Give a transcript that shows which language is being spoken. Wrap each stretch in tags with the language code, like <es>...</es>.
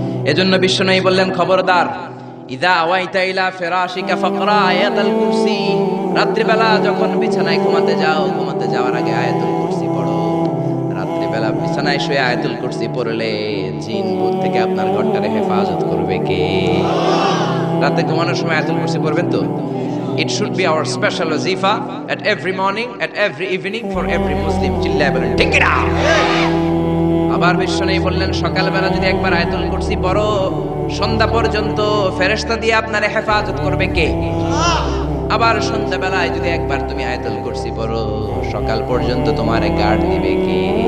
<bn>এজন্য বিশ্বনবী বললেন, খবরদার,</bn> <ar>ইদা আওয়াইতা ইলা ফিরাশিকা ফাকরা আয়াতুল কুরসি,</ar> <bn>রাত্রিবেলা যখন বিছানায় ঘুমাতে যাও, ঘুমাতে যাওয়ার আগে আয়াতুল কুরসি পড়ো। রাত্রিবেলা বিছানায় শুয়ে আয়াতুল কুরসি পড়লে জিন ভূত থেকে আপনার ঘরটারে হেফাজত করবে কে? রাতে ঘুমানোর সময় আয়াতুল কুরসি পড়বেন তো?</bn> <en>It should be our special wazifa at every morning, at every evening for every Muslim.</en> <bn>চিল্লায় বলেন ঠিক না? আবার বিশ্বনবী বললেন, সকালবেলা যদি একবার আয়াতুল কুরসি পড়ো, সন্ধ্যা পর্যন্ত ফেরেশতা দিয়ে আপনারে হেফাজত করবে কে? আবার সন্ধ্যাবেলায় যদি একবার তুমি আয়াতুল কুরসি পড়ো, সকাল পর্যন্ত তোমারে গার্ড দিবে কে?</bn>